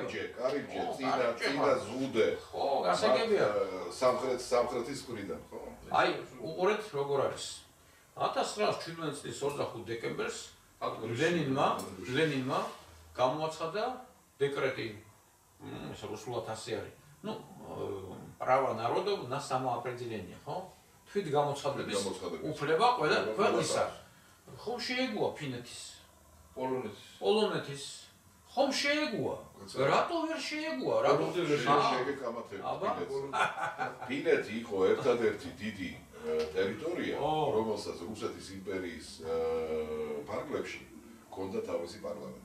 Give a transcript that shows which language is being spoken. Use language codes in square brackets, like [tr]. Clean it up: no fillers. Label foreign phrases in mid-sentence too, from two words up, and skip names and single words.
[ka] კარიბჭე, წინა ზუდე. ხო, გასაგებია. სამხრეთის მხრიდან, ხო? აი, უყურეთ როგორ არის. 1917 წლის 25 დეკემბერს ლენინმა გამოაცხადა დეკრეტი, ეს რუსულად ასე არის. [ru] Ну, права народов на самоопределение, [ka] ხო? თვით გამოცხადების უფლება ყველა ქვეყნისა. ხომ შეეგუა ფინეთის, პოლონეთის, ხომ შეეგუა? რატო ვერ შეეგუა? რატო ვერ შეგეკამათება? ფინეთი იყო ერთადერთი დიდი ტერიტორია, რომელსაც რუსეთის იმპერიის ფარგლებში ჰქონდა თავისი პარლამენტი.